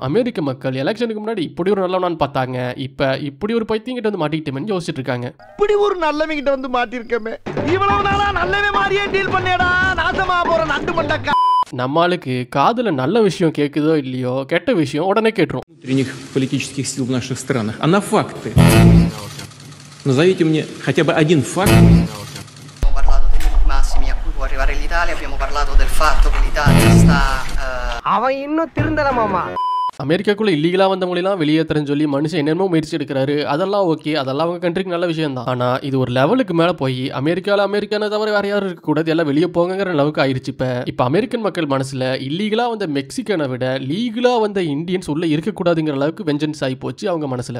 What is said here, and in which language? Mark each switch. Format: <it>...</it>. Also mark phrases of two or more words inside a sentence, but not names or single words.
<ta>அமெரிக்க மக்கள் எலெக்ஷனுக்கு முன்னாடி இப்படி ஒரு நல்லவனான்னு பார்த்தாங்க, இப்ப இப்படி ஒரு பைத்தியங்கிட்ட வந்து மாட்டிக்கிட்டேன்னு யோசிச்சுட்டு இருக்காங்க. இப்படி ஒரு நல்லவங்கிட்ட வந்து மாட்டிருக்கமே, இவ்வளவு நாளா நல்லவே மாதிரியே டீல் பண்ணேடா, நாசமா போற நண்டு மண்டக்கா. நம்மளுக்கு காதுல நல்ல விஷயம் கேக்குதோ இல்லையோ, கெட்ட விஷயம் உடனே கேட்டுரும்.</ta> <ru>Внутренних политических сил в наших странах, а на факты. Назовите мне хотя бы один факт.</ru> <it>Abbiamo parlato dei massimi a cui può arrivare l'Italia, abbiamo parlato del fatto che l'Italia sta</it> <ta>அவன் இன்னும் திருந்தல மாமா. அமெரிக்காக்குள்ள இல்லீகலா வந்தவங்களெல்லாம் வெளியேற்றன்னு சொல்லி மனுஷன் என்னென்னமோ முயற்சி எடுக்கிறாரு. அதெல்லாம் ஓகே, அதெல்லாம் அவங்க கண்ட்ரிக்கு நல்ல விஷயம் தான். ஆனா இது ஒரு லெவலுக்கு மேல போய் அமெரிக்கான தவிர வேற யாரும் இருக்கக்கூடாது, எல்லாம் வெளியே போங்கிற அளவுக்கு ஆயிடுச்சு. இப்ப அமெரிக்கன் மக்கள் மனசுல இல்லீகலா வந்த மெக்சிகனை விட லீகலா வந்த இந்தியன்ஸ் உள்ள இருக்கக்கூடாதுங்கிற அளவுக்கு வெஞ்சன்ஸ் ஆகி போச்சு அவங்க மனசுல.</ta>